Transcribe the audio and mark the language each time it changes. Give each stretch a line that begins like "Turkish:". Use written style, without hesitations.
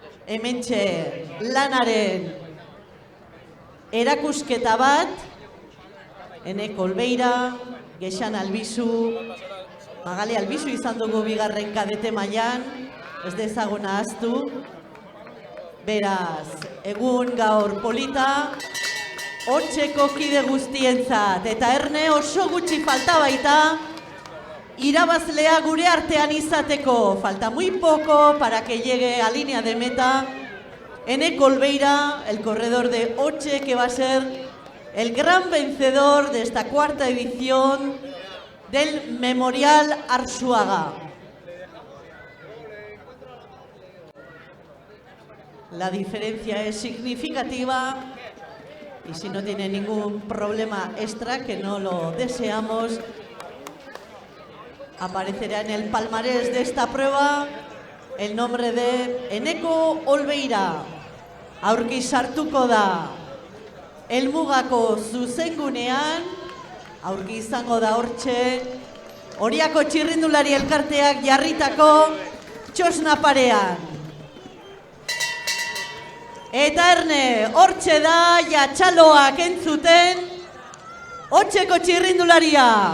Basque: Hementxe lanaren erakusketa bat, Eneko Olbeira, Geixan Albizu, Magali Albizu izan dugu bigarren kadete mailan, ez dezagun ahaztu. Beraz, egun gaur polita, Otxeko kide guztientzat, eta erne oso gutxi falta baita, irabazlea gure artean izateko.
Spanish: Falta muy poco para que llegue a línea de meta Eneko Olbeira, el corredor de Otxe, que va a ser el gran vencedor de esta cuarta edición del Memorial Arzuaga. La diferencia es significativa y si no tiene ningún problema extra, que no lo deseamos, aparecerá en el palmarés de esta prueba el nombre de Eneko Olbeira.
Basque: Aurki sartuko da helmugako zuzengunean, aurki izango da hortxe, Oriako txirrindulari elkarteak jarritako txosna parean. Eta erne, hortxe da jatxaloak entzuten, hortxeko txirrindularia.